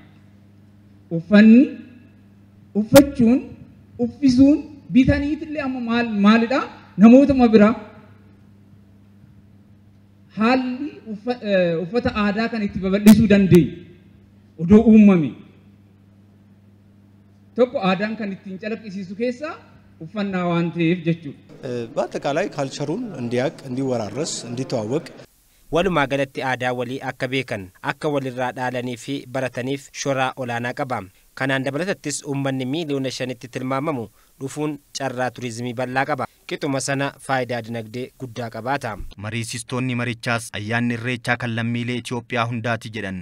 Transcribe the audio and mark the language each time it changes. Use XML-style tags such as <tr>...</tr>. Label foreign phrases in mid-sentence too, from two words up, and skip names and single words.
<om>Uffanni uffachuun uffisuun bitaniitillee amma maalidha namootuma biraa haalli uffata aadaa kan itti babal'isuu dandeenyu odoo uumame tokko aadaan kan ittiin calaqqisiisu keessaa uffannaa waan ta'eef jechuudha.</om> <am>በአጠቃላይ ካልቸሩን እንዲያቅ እንዲወራረስ እንዲተዋወቅ</am> <om>walumaa galatti aadaa walii akka beekan akka walirraa dhaalanii fi barataniif shoraa olaanaa qaba. Kanaan dabalatattis uummanni miiliyoona 5tti tilmaamamu dhufuun carraa turizimii bal'aa qaba. Qixuma sana faayidaa dinagdee guddaa qabaata. Mariisistoonni marichaas ayyaanni irreechaa kan lammiilee Itoophiyaa hundaati jedhan.</om>